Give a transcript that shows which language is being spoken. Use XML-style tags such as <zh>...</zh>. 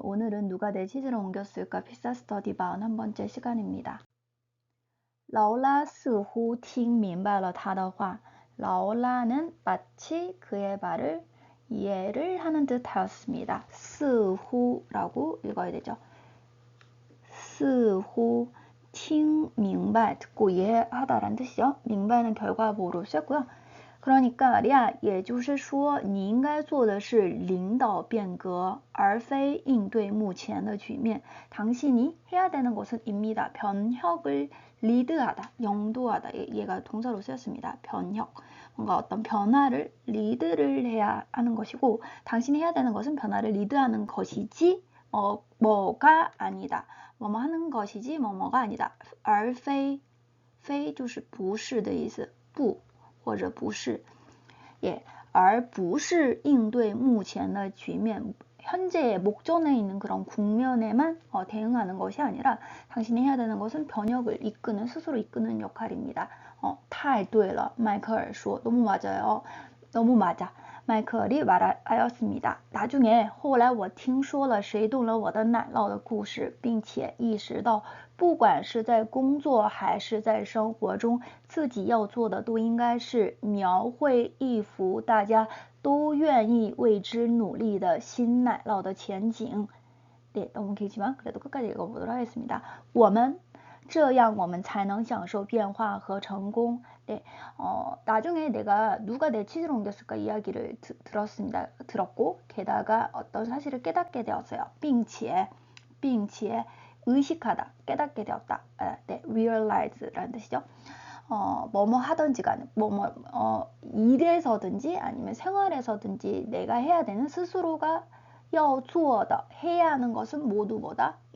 <ko>오늘은 누가 내 치즈를 옮겼을까 필사 스터디 41번째 시간입니다.</ko> <zh>劳拉似乎听明白了他的话.</zh> <ko>라올라는 마치 그의 말을 이해를 하는 듯 하였습니다. 似乎라고 읽어야 되죠.</ko> <zh>似乎 听明白</zh> <ko>듣고 이해하다라는 뜻이죠. 明白는 결과보호로 쓰였고요. 그러니까 말이야,</ko> <zh>也就是说你应该做的是领导变革而非应对目前的局面.</zh> <ko>당신이 해야 되는 것은 입니다. 변혁을 리드하다, 영도하다. 얘가 동사로 쓰였습니다. 변혁. 뭔가 어떤 변화를 리드를 해야 하는 것이고, 당신이 해야 되는 것은 변화를 리드하는 것이지 뭐가 아니다. 뭐뭐 하는 것이지 뭐뭐가 아니다.</ko> <zh>而非就是不是的意思，不或者不是，而不是应对目前的局面.</zh> <ko>현재의 목전에 있는 그런 국면에만 대응하는 것이 아니라 당신이 해야 되는 것은 변혁을 이끄는, 스스로 이끄는 역할입니다.</ko> <zh>太对了, 迈克尔说.</zh> <ko>너무 맞아요. 너무 맞아. 迈克尔이 말하였습니다. 나중에</ko> <zh>后来我听说了谁动了我的奶酪的故事，并且意识到不管是在工作还是在生活中，自己要做的都应该是描绘一幅大家都愿意为之努力的新奶酪的前景.</zh> <ko>네, 너무 길지만 그래도 끝까지 읽어보도록 하겠습니다.</ko> <zh>这样我们才能享受变化和成功.</zh> <ko>네, 나중에 내가 누가 내 치즈를 옮겼을까 이야기를 들었고, 게다가 어떤 사실을 깨닫게 되었어요. 并且 의식하다, 깨닫게 되었다. 네, realize라는 뜻이죠. 뭐뭐 하던지 간에 일에서든지 아니면 생활에서든지 내가 해야 되는 스스로가</ko> <zh>要做的</zh> <ko>해야 하는 것은 모두 뭐다?</ko>